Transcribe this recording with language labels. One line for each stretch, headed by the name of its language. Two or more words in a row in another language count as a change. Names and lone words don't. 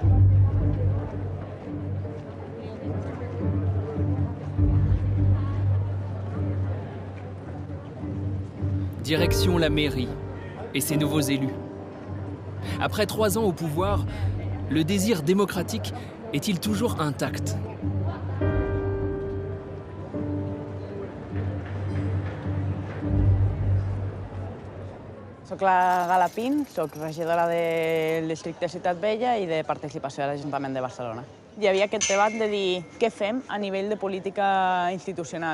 French: Direction la mairie et ses nouveaux élus. Après 3 ans au pouvoir, le désir démocratique est-il toujours intact ?
Catalan: Soc la Gala Pin, soc regidora del districte Ciutat Vella i de participació de l'Ajuntament de Barcelona. Hi havia aquest debat de dir què fem a nivell de política institucional.